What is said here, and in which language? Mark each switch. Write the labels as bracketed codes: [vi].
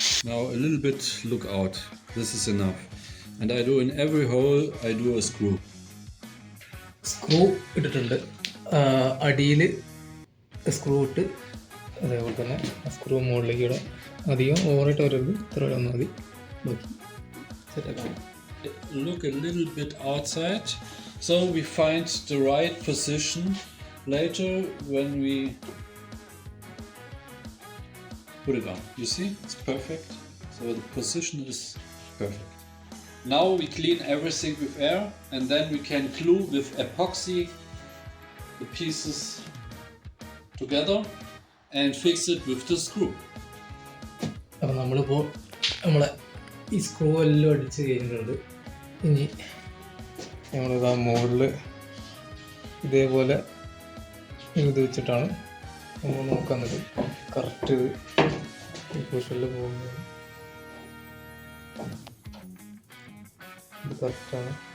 [en] Now a little bit look out. This is enough. And I do in every hole I do a screw. [ml] Screw ഇട്ടിട്ടുണ്ട്. അടിയിൽ screw ഇട്ട് അതേപോലെ തന്നെ screw മുകളിലേക്ക് ഇടാം. അധികം ഓവറായിട്ട് വരരുത്, ഇത്ര വരെ വന്നാൽ മതി. ബാക്കി സെറ്റാക്കാം. [en] Look a little bit outside so we find the right position later when we put it on. You see, it's perfect. So the position is perfect. Now we clean everything with air and then we can glue with epoxy the pieces together and fix it with the screw. [ml] അപ്പോൾ നമ്മളിപ്പോൾ നമ്മളെ ഈ screw എല്ലാം അടിച്ച് കഴിഞ്ഞിട്ടുണ്ട്. ഇനി നമ്മളിതാ മുകളിൽ ഇതേപോലെ ഇത് വെച്ചിട്ടാണ് നമ്മൾ നോക്കുന്നത്. കറക്റ്റ് ഈ പൊസിഷനിൽ പോകുന്നത് ഇത് കറക്റ്റാണ്.